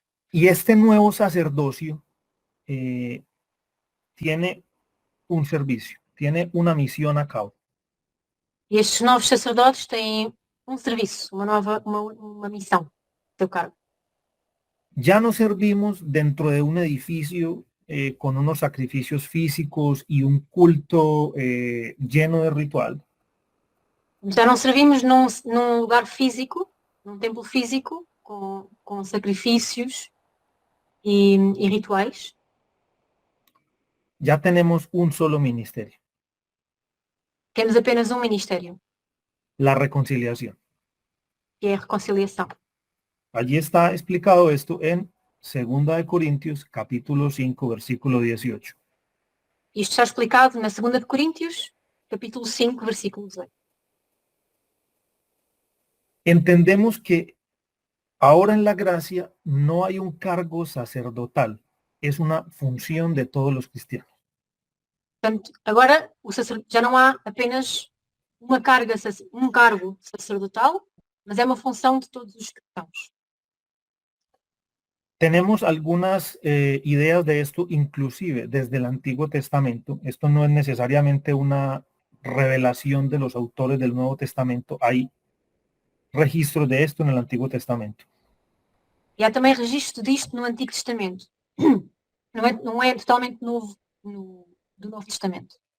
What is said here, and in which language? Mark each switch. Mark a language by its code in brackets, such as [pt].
[es] Y este nuevo sacerdocio tiene un servicio, tiene una misión a cabo. [pt] E estes novos sacerdotes têm um serviço, uma missão, seu cargo. [es] Ya no servimos dentro de un edificio con unos sacrificios físicos y un culto lleno de ritual. [pt] Já não servimos num lugar físico, num templo físico, com sacrifícios e rituais. [es] Ya tenemos un solo ministerio. [pt] Temos apenas um ministério, [es] La reconciliación. [pt] que é a reconciliação. [es] Allí está explicado esto en 2 de Corintios, capítulo 5, versículo 18. [pt] Isto está explicado na 2 de Coríntios, capítulo 5, versículo 18. [es] Entendemos que ahora en la gracia no hay un cargo sacerdotal, es una función de todos los cristianos. [pt] Portanto, agora já não há apenas um cargo sacerdotal, mas é uma função de todos os cristãos. [es] Tenemos algunas ideas de esto, inclusive desde el Antiguo Testamento. Esto no es necesariamente una revelación de los autores del Nuevo Testamento. Hay registros de esto en el Antiguo Testamento. [pt] E há também registro disto no Antigo Testamento. Não é totalmente novo do Novo Testamento.